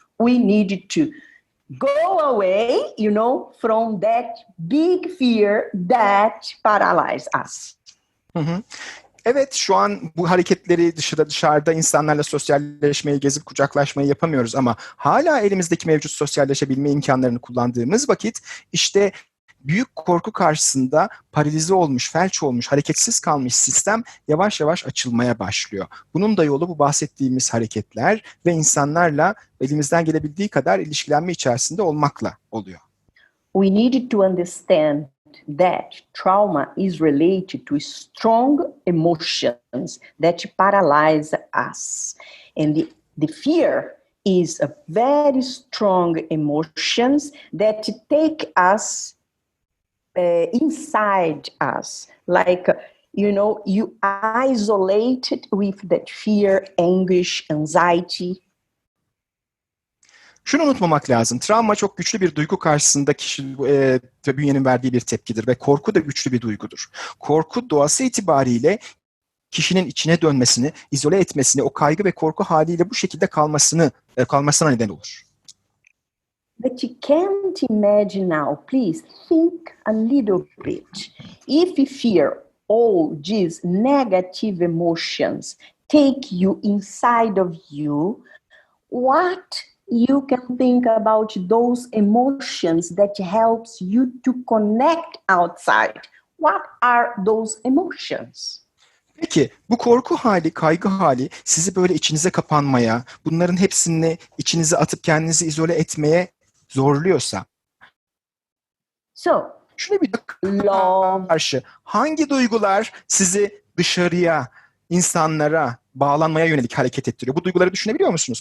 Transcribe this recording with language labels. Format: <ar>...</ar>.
<en>We need to go away, from that big fear that paralyze us.</en> <tr>Evet, şu an bu hareketleri dışarıda insanlarla sosyalleşmeyi, gezip kucaklaşmayı yapamıyoruz ama hala elimizdeki mevcut sosyalleşebilme imkanlarını kullandığımız vakit işte büyük korku karşısında paralize olmuş, felç olmuş, hareketsiz kalmış sistem yavaş yavaş açılmaya başlıyor. Bunun da yolu bu bahsettiğimiz hareketler ve insanlarla elimizden gelebildiği kadar ilişkilenme içerisinde olmakla oluyor.</tr> <en>We needed to understand that trauma is related to strong emotions that paralyze us. And the fear is a very strong emotions that take us inside us. Like, you isolated with that fear, anguish, anxiety.</en> <tr>Şunu unutmamak lazım. Travma çok güçlü bir duygu karşısında kişi bünyenin verdiği bir tepkidir ve korku da güçlü bir duygudur. Korku doğası itibariyle kişinin içine dönmesini, izole etmesini, o kaygı ve korku haliyle bu şekilde kalmasına neden olur.</tr> <en>But you can't imagine now, please think a little bit. If fear, all these negative emotions take you inside of you, what you can think about those emotions that helps you to connect outside? What are those emotions?</en> <tr>Peki bu korku hali, kaygı hali sizi böyle içinize kapanmaya, bunların hepsini içinize atıp kendinizi izole etmeye zorluyorsa, şuna bir karşı hangi duygular sizi dışarıya, insanlara, bağlanmaya yönelik hareket ettiriyor? Bu duyguları düşünebiliyor musunuz?</tr>